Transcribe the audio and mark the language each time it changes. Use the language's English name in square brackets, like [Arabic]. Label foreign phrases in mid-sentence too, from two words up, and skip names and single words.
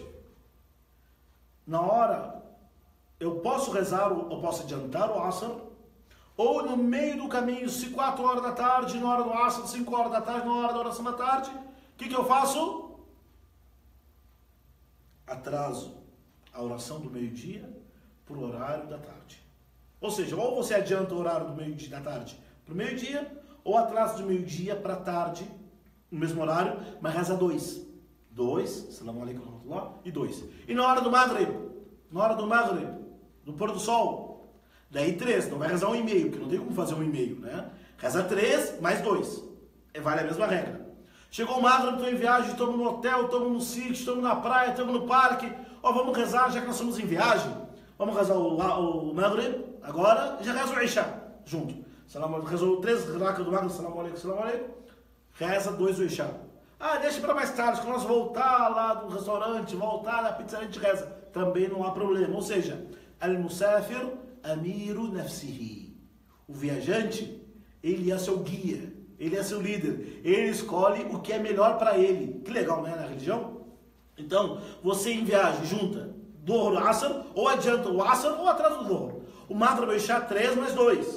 [Portuguese] Na hora, eu posso rezar, eu posso adiantar o Asr, ou no meio do caminho, se 4 horas da tarde, na hora do Asr, 5 horas da tarde, na hora da oração da tarde, o que eu faço? Atraso a oração do meio-dia para o horário da tarde. Ou seja, ou você adianta o horário do meio-dia da tarde para o meio-dia, ou atraso do meio-dia para a tarde, no mesmo horário, mas reza 2. 2, [Arabic] السلام عليكم ورحمة الله, [Portuguese] e 2. E na hora do Maghrib, do pôr do sol, daí 3, não vai rezar 1,5, porque não tem como fazer 1,5, né? Reza 3 mais 2. Vale a mesma regra. Chegou o Maghrib, estou em viagem, estamos no hotel, estamos no sítio, estamos na praia, estamos no parque. Vamos rezar, já que nós estamos em viagem. Vamos rezar o Maghrib, agora já reza o Isha, junto. Rezou 3 rakas do Maghrib, [Arabic] السلام عليكم, [Portuguese] reza 2 do Isha. Deixa para mais tarde, quando nós voltar lá do restaurante, voltar da pizzaria, a gente reza. Também não há problema. Ou seja, [Arabic] المسافر أمير نفسه. [Portuguese] O viajante, ele é seu guia, ele é seu líder. Ele escolhe o que é melhor para ele. Que legal, né, na religião? Então, você em viagem, junta Dhuhr, Asr, ou adianta o Asr, ou atrasa o Dhuhr. O Maghrib, o Isha, 3 mais 2.